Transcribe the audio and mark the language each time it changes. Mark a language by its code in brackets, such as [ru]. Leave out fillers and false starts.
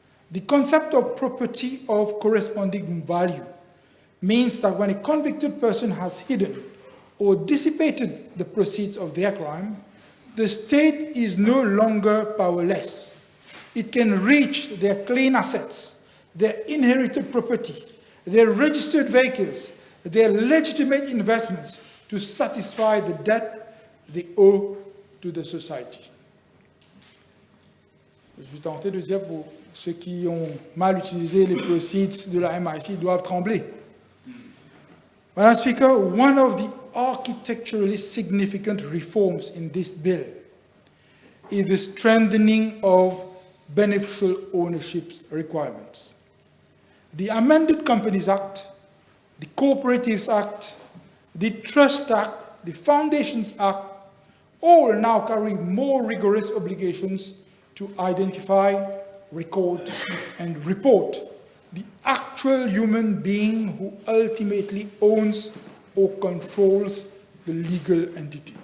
[en] The concept of property of corresponding value means that when a convicted person has hidden or dissipated the proceeds of their crime, the state is no longer powerless. It can reach their clean assets, their inherited property, their registered vehicles, their legitimate investments to satisfy the debt they owe to the society. [fr] Je suis tenté de dire pour ceux qui ont mal utilisé les proceeds de la MIC doivent trembler. [en] Madam Speaker, one of the architecturally significant reforms in this bill is the strengthening of beneficial ownership requirements. The amended Companies Act, the Cooperatives Act, the Trust Act, the Foundations Act, all now carry more rigorous obligations to identify, record, and report the actual human being who ultimately owns or controls the legal entity.